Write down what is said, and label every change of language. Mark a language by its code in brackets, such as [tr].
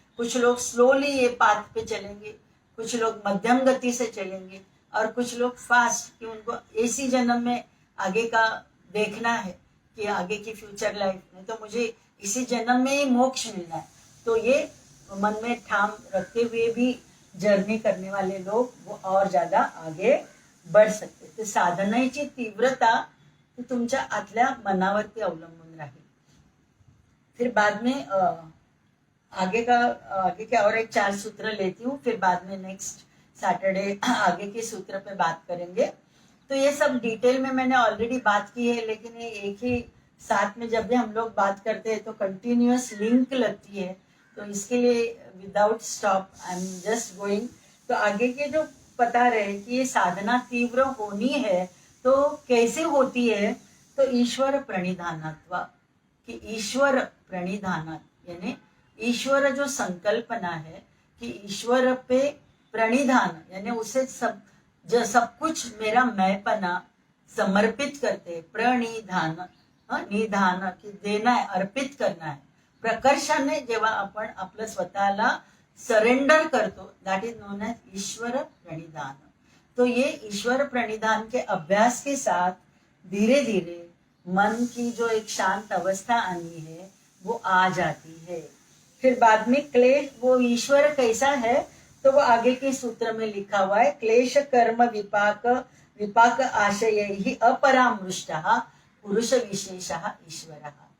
[hi] कुछ लोग स्लोली ये पाथ पे चलेंगे, कुछ लोग मध्यम गति से चलेंगे और कुछ लोग फास्ट, कि उनको इसी जन्म में आगे का देखना है कि आगे की फ्यूचर लाइफ में तो मुझे इसी जन्म में ही मोक्ष मिलना है। तो ये मन में ठाम रखते हुए भी जर्नी करने वाले लोग वो और ज्यादा आगे बढ़ सकते। [mr] तर साधनेची तीव्रता ती तुमच्या आतल्या मनावरती अवलंबून राहील। [hi] फिर बाद में आगे के और एक 4 सूत्र लेती हूँ, फिर बाद में नेक्स्ट सैटरडे आगे के सूत्र पे बात करेंगे। तो ये सब डिटेल में मैंने ऑलरेडी बात की है, लेकिन ये एक ही साथ में जब भी हम लोग बात करते हैं तो कंटिन्यूअस लिंक लगती है, तो इसके लिए [en] Without stop I am just going. [hi] तो आगे के जो बता रहे हैं कि ये साधना तीव्र होनी है तो कैसे होती है, तो ईश्वर प्रणिधानत्व, कि ईश्वर प्रणिधान यानी ईश्वर जो संकल्पना है कि ईश्वर पे प्रणिधान यानी उसे सब कुछ मेरा मैंपना समर्पित करते, प्रणिधान निधान की देना है, अर्पित करना है। [mr] प्रकर्षाने जेव्हा आपण आपलं स्वतःला सरेंडर करतो, [en] that is known as [mr] ईश्वर प्रणिधान। [hi] तो ये ईश्वर प्रणिधान के अभ्यास के साथ धीरे धीरे मन की जो एक शांत अवस्था आनी है वो आ जाती है। फिर बाद में क्लेश, वो ईश्वर कैसा है तो वो आगे के सूत्र में लिखा हुआ है, क्लेश कर्म विपाक आशय ही अपरामृष्ट पुरुष विशेष ईश्वर।